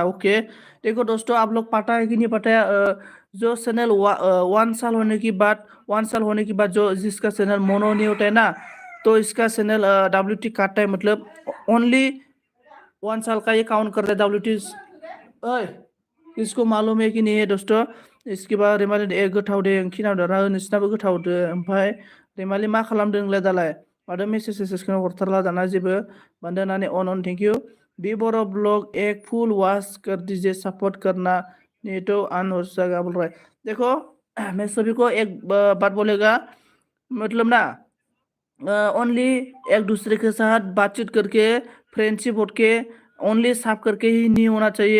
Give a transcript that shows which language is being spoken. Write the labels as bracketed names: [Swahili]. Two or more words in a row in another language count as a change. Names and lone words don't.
[Hindi] ओके, देखो दोस्तों, आप लोग पता है कि नहीं पता है, जो चैनल 1 साल होने की बाद, 1 साल होने के बाद जो जिसका चैनल मोनो नहीं होता है ना, तो इसका चैनल WT काटता है, मतलब [English] only 1 saal [Hindi] का ये काउंट करता है WT। ओए, इसको मालूम है कि नहीं है दोस्तों? इसके बाद [Bodo] रेमालि एक गोथाव दे खिनाव दरा नोंसिनाबो गोथाव दो। ओमफ्राय रेमालि मा खालामदों नोंलाय दालाय? माथो मेसेज सेसेजखौनो हरथारला दाना जेबो। [English] बंदनाने ऑन थैंक यू। [Hindi] बी [English] Bodo blog [Hindi] एक [English] full watch [Hindi] कर दीजिए, सपोर्ट करना नहीं तो अन हो जाएगा बोल रहा है। देखो, मैं सभी को एक बात बोलेगा, मतलब ना, ओनली एक दूसरे के साथ बातचीत करके, फ्रेंडशिप होट के, ओनली साफ करके ही नहीं होना चाहिए।